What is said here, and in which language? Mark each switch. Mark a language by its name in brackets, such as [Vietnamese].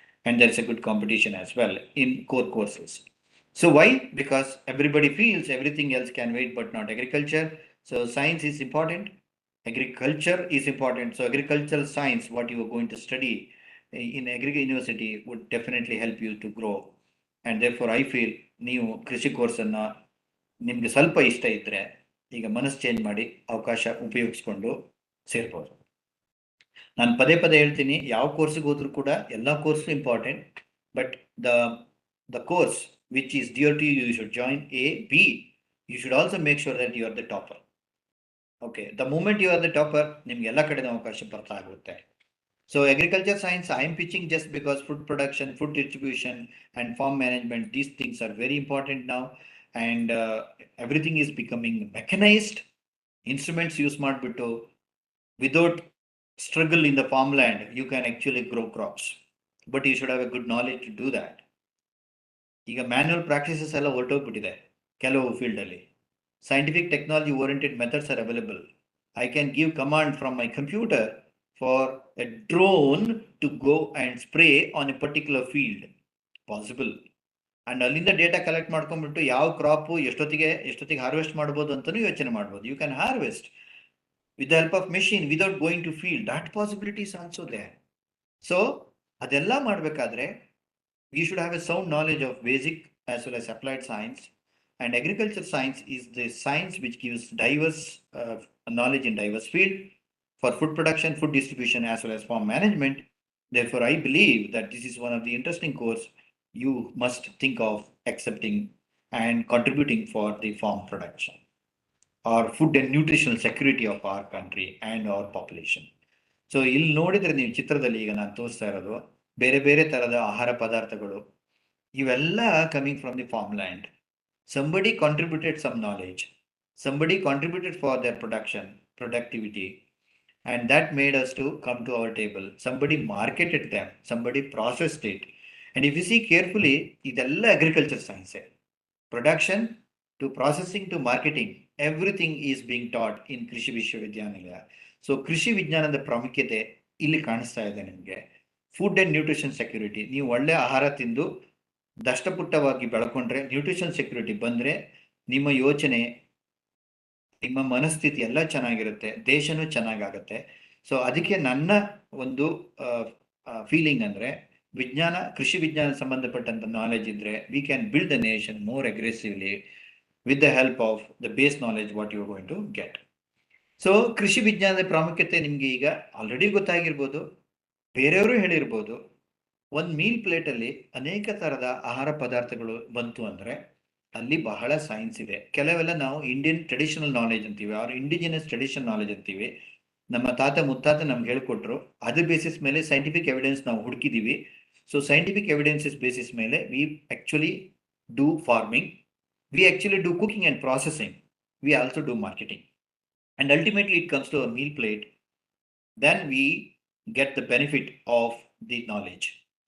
[English] And there's a good competition as well in core courses. So why? Because everybody feels everything else can wait, but not agriculture. So science is important. Agriculture is important. So agricultural science, what you are going to study in agri university would definitely help you to grow. And therefore I feel [Kannada] ನೀವು ಕೃಷಿ ಕೋರ್ಸನ್ನು ನಿಮಗೆ ಸ್ವಲ್ಪ ಇಷ್ಟ ಇದ್ದರೆ ಈಗ ಮನಸ್ಸು change ಮಾಡಿ ಅವಕಾಶ ಉಪಯೋಗಿಸ್ಕೊಂಡು ಸೇರ್ಬೋದು. ನಾನು ಪದೇ ಪದೇ ಹೇಳ್ತೀನಿ, ಯಾವ ಕೋರ್ಸಿಗೆ ಹೋದ್ರೂ ಕೂಡ ಎಲ್ಲ course important, but [English] the course which is dear to you, you should join A. B, you should also make sure that you are the topper. Okay, the moment you are the topper, [Kannada] ನಿಮ್ಗೆ ಎಲ್ಲ ಕಡೆ ಅವಕಾಶ ಬರ್ತಾ ಆಗುತ್ತೆ. [English] So agriculture science, I am pitching just because food production, food distribution, and farm management, these things are very important now, and everything is becoming mechanized. Instruments use ಮಾಡ್ಬಿಟ್ಟು without struggle in the farmland, you can actually grow crops, but you should have a good knowledge to do that. [Kannada] ಈಗ manual practices ಎಲ್ಲ ಹೊರಟೋಗ್ಬಿಟ್ಟಿದೆ ಕೆಲವು ಫೀಲ್ಡಲ್ಲಿ. [English] Scientific technology oriented methods are available. I can give command from my computer for a drone to go and spray on a particular field, possible. [Kannada] And ಅಲ್ಲಿಂದ data collect ಮಾಡ್ಕೊಂಡ್ಬಿಟ್ಟು ಯಾವ crop ಎಷ್ಟೊತ್ತಿಗೆ harvest ಮಾಡ್ಬೋದು ಅಂತಲೂ ಯೋಚನೆ ಮಾಡ್ಬೋದು. [English] You can harvest with the help of machine without going to field. That possibility is also there. So [Kannada] ಅದೆಲ್ಲ ಮಾಡಬೇಕಾದ್ರೆ [English] you should have a sound knowledge of basic as well as applied science, and agriculture science is the science which gives diverse knowledge in diverse field for food production, food distribution, as well as farm management. Therefore, I believe that this is one of the interesting course you must think of accepting and contributing for the farm production or food and nutritional security of our country and our population. [Kannada] So ಇಲ್ಲಿ ನೋಡಿದ್ರೆ ನೀವು ಚಿತ್ರದಲ್ಲಿ ಈಗ ನಾನು ತೋರಿಸ್ತಾ ಇರೋದು ಬೇರೆ ಬೇರೆ ತರದ ಆಹಾರ ಪದಾರ್ಥಗಳು, ಇವೆಲ್ಲ [English] Coming from the farm land. Somebody contributed some knowledge, somebody contributed for their productivity, and that made us to come to our table. Somebody marketed them, somebody processed it. And if you see carefully, idella agriculture science, production to processing to marketing, everything is being taught in Krishi Vishwavidyanalaya. [Kannada] So Krishi Vijnanada ಪ್ರಾಮುಖ್ಯತೆ ಇಲ್ಲಿ ಕಾಣಿಸ್ತಾ ಇದೆ ನಿಮಗೆ. Food and nutrition security, ನೀವು ಒಳ್ಳೆ ಆಹಾರ ತಿಂದು ದಷ್ಟಪುಟ್ಟವಾಗಿ ಬೆಳ್ಕೊಂಡ್ರೆ, nutrition security ಬಂದರೆ ನಿಮ್ಮ ಯೋಚನೆ, ನಿಮ್ಮ ಮನಸ್ಥಿತಿ ಎಲ್ಲ ಚೆನ್ನಾಗಿರುತ್ತೆ, ದೇಶನೂ ಚೆನ್ನಾಗಾಗತ್ತೆ. ಸೊ ಅದಕ್ಕೆ ನನ್ನ ಒಂದು ಫೀಲಿಂಗ್ ಅಂದರೆ, ವಿಜ್ಞಾನ, ಕೃಷಿ ವಿಜ್ಞಾನ ಸಂಬಂಧಪಟ್ಟಂಥ ನಾಲೆಜ್ ಇದ್ದರೆ [English] We can build the nation more aggressively with the help of the base knowledge what you are going to get. [Kannada] So ಕೃಷಿ ವಿಜ್ಞಾನದ ಪ್ರಾಮುಖ್ಯತೆ ನಿಮಗೆ ಈಗ ಆಲ್ರೆಡಿ ಗೊತ್ತಾಗಿರ್ಬೋದು, ಬೇರೆಯವರು ಹೇಳಿರ್ಬೋದು. ಒಂದು ಮೀಲ್ ಪ್ಲೇಟಲ್ಲಿ ಅನೇಕ ಥರದ ಆಹಾರ ಪದಾರ್ಥಗಳು ಬಂತು ಅಂದರೆ ಅಲ್ಲಿ ಬಹಳ ಸೈನ್ಸ್ ಇದೆ. ಕೆಲವೆಲ್ಲ ನಾವು ಇಂಡಿಯನ್ ಟ್ರೆಡಿಷನಲ್ ನಾಲೆಜ್ ಅಂತೀವಿ, ಅವ್ರ ಇಂಡಿಜಿನಸ್ ಟ್ರೆಡಿಷನಲ್ ನಾಲೆಜ್ ಅಂತೀವಿ. ನಮ್ಮ ತಾತ ಮುತ್ತಾತ ನಮ್ಗೆ ಹೇಳ್ಕೊಟ್ರು, ಅದ್ರ ಬೇಸಿಸ್ ಮೇಲೆ ಸೈಂಟಿಫಿಕ್ ಎವಿಡೆನ್ಸ್ ನಾವು ಹುಡುಕಿದ್ದೀವಿ. ಸೊ ಸೈಂಟಿಫಿಕ್ ಎವಿಡೆನ್ಸಸ್ ಬೇಸಿಸ್ ಮೇಲೆ [English] We actually do farming, we actually do cooking and processing, we also do marketing, and ultimately it comes to a meal plate. Then we get the benefit of the knowledge.